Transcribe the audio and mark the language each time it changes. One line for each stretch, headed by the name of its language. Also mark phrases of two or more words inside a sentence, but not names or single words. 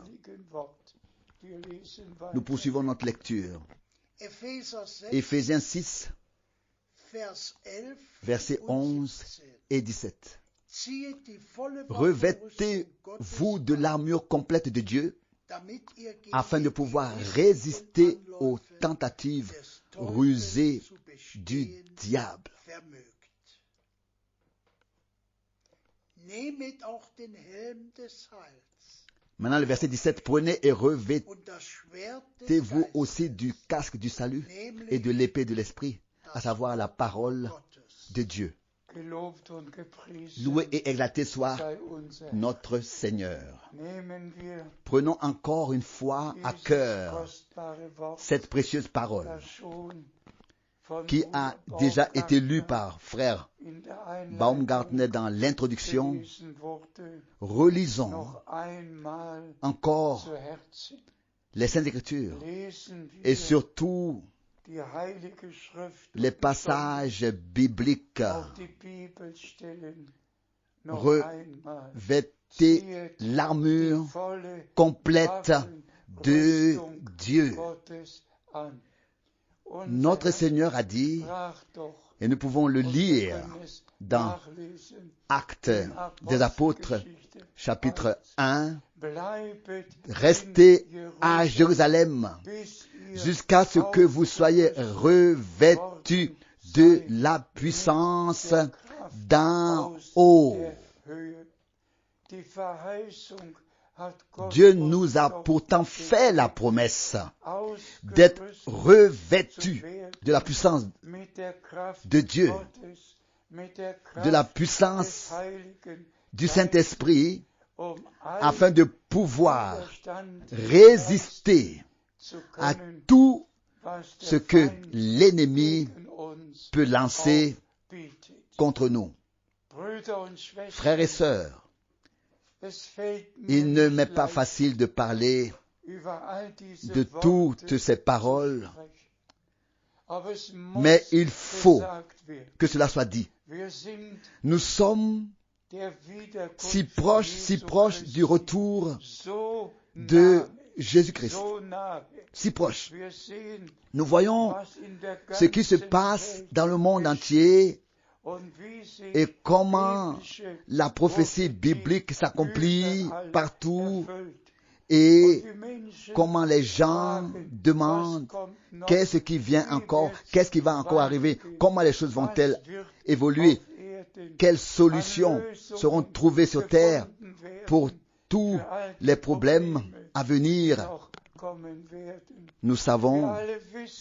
French: Nous poursuivons notre lecture. Éphésiens 6, versets 11 et 17. Revêtez-vous de l'armure complète de Dieu,
German: damit ihr gegen
French: afin de
German: die
French: pouvoir
German: Listen
French: résister
German: und
French: aux
German: Anläufe
French: tentatives
German: des Teufels
French: rusées
German: zu
French: du
German: bestehen
French: diable.
German: vermögt. Nehmet auch den Helm des Heils
French: Maintenant, le verset 17, prenez et revêtez-vous
German: und das Schwert des Geistes,
French: aussi du casque du salut et
German: nämlich
French: de l'épée de l'esprit, à
German: das
French: savoir la
German: Wort
French: parole
German: Gottes.
French: de Dieu.
German: Gelobt und gepriesen
French: Loué et exalté soit
German: sei unser Herr.
French: notre Seigneur.
German: Nehmen wir
French: Prenons encore une fois à
German: dieses
French: cœur
German: kostbare Wort,
French: cette précieuse parole
German: das schon von
French: qui a
German: Bruder
French: déjà été lue
German: Baumgartner
French: par frère
German: in der Einleitung
French: Baumgartner dans l'introduction.
German: gelesen wurde,
French: Relisons
German: noch einmal
French: encore
German: zu Herzen.
French: les Saintes Écritures
German: Lesen wir
French: et surtout
German: die Heilige Schrift
French: les
German: und
French: passages bibliques.
German: besonders auch die Bibelstellen noch
French: Re-
German: einmal.
French: Vêtez l'armure
German: Die volle
French: complète de
German: Waffenrüstung
French: Dieu.
German: Gottes an. Unser
French: Notre
German: Herr
French: Seigneur a dit,
German: sprach doch,
French: et nous pouvons le
German: und wir
French: lire
German: können es
French: dans
German: nachlesen,
French: Actes
German: in
French: des Apôtres,
German: Apostelgeschichte
French: chapitre 1,
German: Bleibet
French: restez
German: in
French: à
German: Jerusalem,
French: Jérusalem
German: bis ihr
French: jusqu'à ce que vous soyez revêtus de la puissance d'en haut.
German: der Höhe. Die Verheißung hat Gott
French: Dieu
German: uns
French: nous a
German: doch
French: pourtant fait la promesse
German: ausgerüstet
French: d'être
German: zu
French: revêtus
German: werden
French: de la puissance
German: mit der Kraft
French: de Dieu,
German: Gottes, mit der Kraft
French: de la
German: des
French: puissance
German: Heiligen
French: du
German: Geistes,
French: Saint-Esprit,
German: um
French: afin de pouvoir
German: Widerstand
French: résister
German: zu
French: à
German: können,
French: tout
German: was
French: ce
German: der
French: que
German: Feind
French: l'ennemi
German: gegen uns
French: peut lancer
German: aufbietet.
French: contre nous.
German: Brüder und Schwestern,
French: Frères et sœurs,
German: es fällt mir
French: il ne
German: nicht
French: m'est pas
German: leicht,
French: facile de parler
German: über all diese
French: de
German: Worte
French: toutes ces paroles,
German: zu sprechen. Aber es muss
French: mais il faut
German: gesagt werden.
French: que cela soit dit.
German: Wir sind
French: Nous sommes
German: der Wiederkunft
French: si
German: Jesu
French: proches
German: Christi
French: du retour
German: so
French: de
German: nahe,
French: Jésus-Christ,
German: so nahe.
French: si proches.
German: Wir sehen,
French: Nous voyons
German: was in der
French: ce qui se
German: ganzen
French: passe
German: Welt
French: dans le monde
German: geschieht
French: entier
German: und wie sich
French: et comment
German: biblische
French: la prophétie
German: Prophetie
French: biblique s'accomplit
German: überall
French: partout
German: erfüllt.
French: et
German: Und die Menschen
French: comment les gens
German: fragen,
French: demandent
German: was kommt noch?
French: qu'est-ce qui vient encore, qu'est-ce qui va encore arriver, comment les choses vont-elles
German: Was wird
French: évoluer,
German: auf Erden
French: quelles solutions
German: an Lösungen
French: seront trouvées sur terre
German: gefunden werden,
French: pour tous
German: für all die
French: les problèmes
German: Probleme,
French: à
German: die
French: venir.
German: noch kommen werden.
French: Nous
German: Wir
French: savons
German: alle wissen